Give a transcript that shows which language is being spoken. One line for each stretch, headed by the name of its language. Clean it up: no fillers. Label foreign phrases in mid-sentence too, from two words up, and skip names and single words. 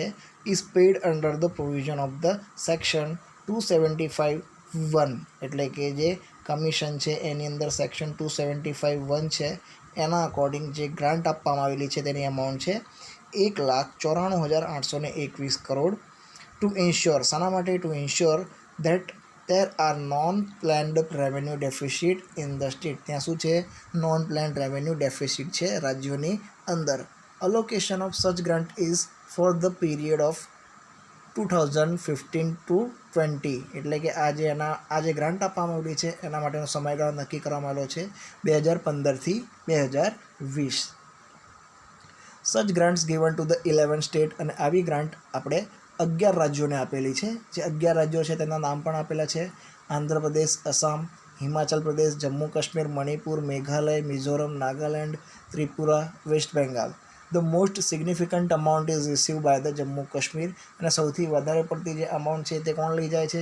English: is paid under the provision of the section
Gujarati: 275(1), એટલે કે જે કમિશન છે એની અંદર સેક્શન 275(1) છે એના અકોર્ડિંગ જે ગ્રાન્ટ આપવામાં આવેલી છે તેની અમાઉન્ટ છે 1,94,821 કરોડ
English: to ensure,
Gujarati: શાના માટે?
English: to ensure that there are non-planned revenue deficit in the state.
Gujarati: ત્યાં શું છે?
English: non planned revenue deficit
Gujarati: છે રાજ્યોની અંદર.
English: Allocation of such grant is for the period of 2015 to 20,
Gujarati: એટલે કે આ જે ગ્રાન્ટ આપવામાં આવેલી છે એના માટેનો સમયગાળો નક્કી કરવામાં આવેલો છે 2015 થી 2020.
English: such grants given to the 11
Gujarati: સ્ટેટ, અને આવી ગ્રાન્ટ આપણે 11 રાજ્યોને આપેલી છે. જે 11 રાજ્યો છે તેના નામ પણ આપેલા છે: આંધ્રપ્રદેશ, આસામ, હિમાચલ પ્રદેશ, જમ્મુ કાશ્મીર, મણિપુર, મેઘાલય, મિઝોરમ, નાગાલેન્ડ, ત્રિપુરા, વેસ્ટ બેંગાલ.
English: the most significant amount is receive by the
Gujarati: જમ્મુ કાશ્મીર, અને સૌથી વધારે પડતી જે અમાઉન્ટ છે તે કોણ લઈ જાય છે?